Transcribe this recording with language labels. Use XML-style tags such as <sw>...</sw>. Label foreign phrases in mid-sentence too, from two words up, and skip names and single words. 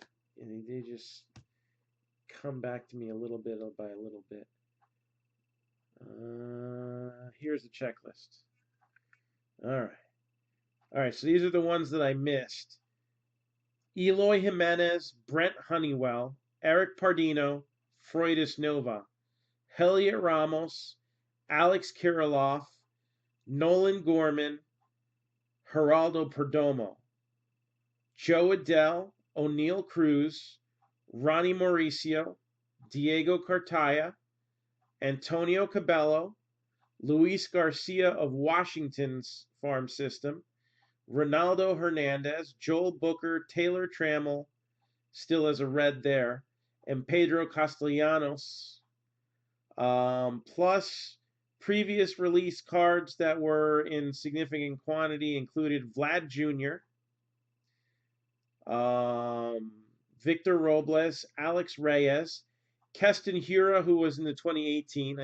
<en>And they just come back to me a little bit by a little bit. Here's the checklist. All right, so these are the ones that I missed. Eloy Jimenez, Brent Honeywell, Eric Pardino, Freudis Nova, Heliot Ramos, Alex Kirilloff, Nolan Gorman, Geraldo Perdomo, Joe Adele, O'Neill Cruz, Ronnie Mauricio, Diego Cartaya, Antonio Cabello, Luis Garcia of Washington's farm system, Ronaldo Hernandez, Joel Booker, Taylor Trammell, still as a red there, and Pedro Castellanos, plus previous release cards that were in significant quantity included Vlad Jr., Victor Robles, Alex Reyes, Keston Hura, who was in the 2018.</en>